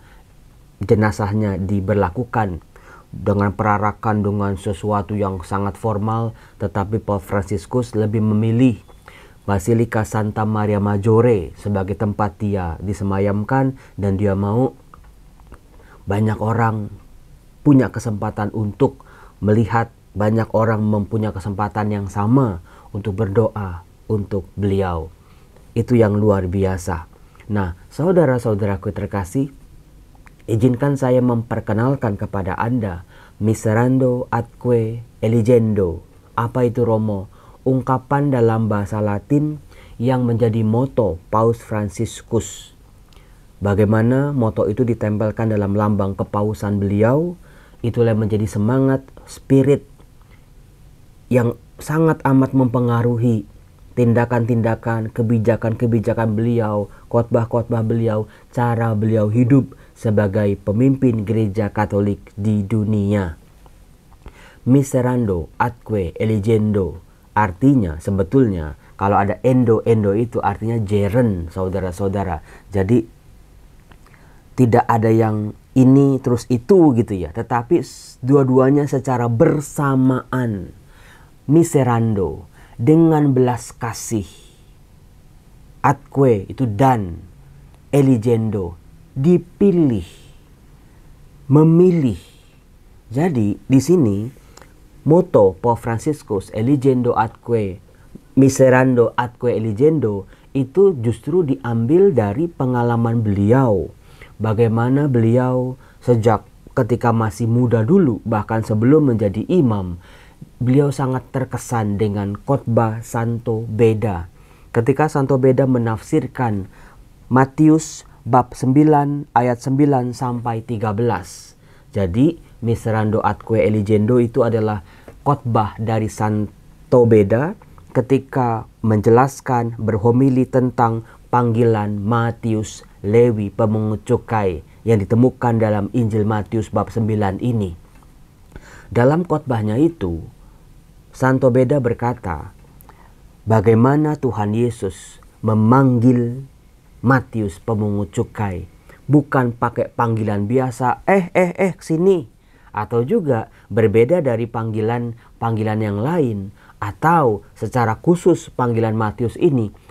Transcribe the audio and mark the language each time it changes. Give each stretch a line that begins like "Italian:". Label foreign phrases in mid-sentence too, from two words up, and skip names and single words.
Indonesian: Jenazahnya diberlakukan dengan perarakan, dengan sesuatu yang sangat formal, tetapi Paus Fransiskus lebih memilih Basilika Santa Maria Maggiore sebagai tempat dia disemayamkan, dan dia mau banyak orang punya kesempatan untuk melihat, banyak orang mempunyai kesempatan yang sama untuk berdoa untuk beliau. Itu yang luar biasa. Nah, saudara-saudaraku terkasih, izinkan saya memperkenalkan kepada Anda
Latin: Miserando atque eligendo.
Indonesian: Apa itu Romo? Ungkapan dalam bahasa Latin yang menjadi moto Paus Fransiskus. Bagaimana moto itu ditempelkan dalam lambang kepausan beliau, itulah menjadi semangat, spirit yang sangat amat mempengaruhi tindakan-tindakan, kebijakan-kebijakan beliau, khotbah-khotbah beliau, cara beliau hidup sebagai pemimpin gereja Katolik di dunia.
Latin: Miserando atque eligendo,
Indonesian: artinya sebetulnya kalau ada endo itu artinya jeren, saudara-saudara. Jadi tidak ada yang ini terus itu gitu ya, tetapi dua-duanya secara bersamaan. Miserando, dengan belas kasih. Atque itu dan, eligendo dipilih, memilih. Jadi di sini moto Pope Franciscus
Latin: eligendo atque miserando atque eligendo
Indonesian: itu justru diambil dari pengalaman beliau. Bagaimana beliau sejak ketika masih muda dulu, bahkan sebelum menjadi imam, beliau sangat terkesan dengan khotbah Santo Beda. Ketika Santo Beda menafsirkan Matius bab 9 ayat 9 sampai 13. Jadi
Latin: miserando atque eligendo
Indonesian: itu adalah khotbah dari Santo Beda ketika menjelaskan berhomili tentang panggilan Matius Lewi pemungut cukai yang ditemukan dalam Injil Matius bab 9 ini. Dalam khotbahnya itu, Santo Beda berkata, bagaimana Tuhan Yesus memanggil Matius pemungut cukai, bukan pakai panggilan biasa, sini, atau juga berbeda dari panggilan yang lain, atau secara khusus panggilan Matius ini